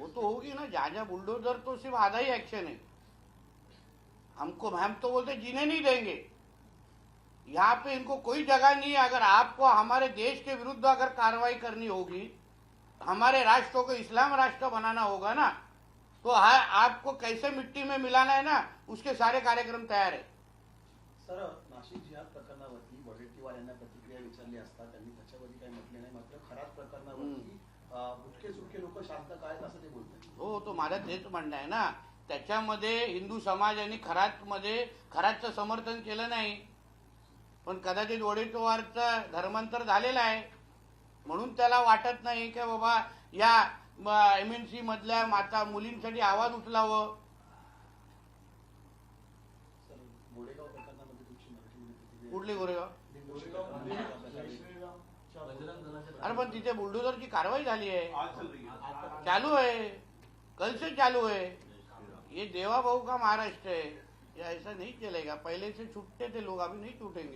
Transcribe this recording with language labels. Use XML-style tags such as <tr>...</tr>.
<hi>वो तो होगी ना, जहाँ जहाँ बुलडोजर तो सिर्फ आधा ही एक्शन है। हम तो बोलते जीने नहीं देंगे। यहाँ पे इनको कोई जगह नहीं है। अगर आपको हमारे देश के विरुद्ध अगर कार्रवाई करनी होगी, हमारे राष्ट्र को इस्लाम राष्ट्र बनाना होगा ना, तो आपको कैसे मिट्टी में मिलाना है ना, उसके सारे कार्यक्रम तैयार है।</hi> <mr>सर, नाशिक जिहाद प्रकरणावरती वडेट्टीवार यांना प्रतिक्रिया विचारली असता त्यांनी त्याच्यावरती काही म्हटले नाही, मात्र खरात प्रकरणावरती बुटके सुटके लोक शांत काय असं ते बोलतात. हो, तो माझं तेच म्हणणं आहे ना, त्याच्यामध्ये हिंदू समाजाने खरातचं समर्थन केलं नाही, पण कदाचित वडेट्टीवारचं धर्मांतर झालेलं आहे म्हणून त्याला वाटत नाही की बाबा या MNC मधल्या माता मुलींसाठी आवाज उचलावं. सर, गोरेगाव प्रकरणामध्ये तुमची मराठीमध्ये प्रतिक्रिया. कुठली गोरेगाव? अरे पण तिथे बुलडोजरची कारवाई झाली आहे,</mr> <hi>आज चल रही है. चालू है, कल से चालू है. ये देवा भाऊ का महाराष्ट्र है, ये ऐसा नहीं चलेगा. पहले से छूटते थे लोग, अभी नहीं छूटेंगे.</hi>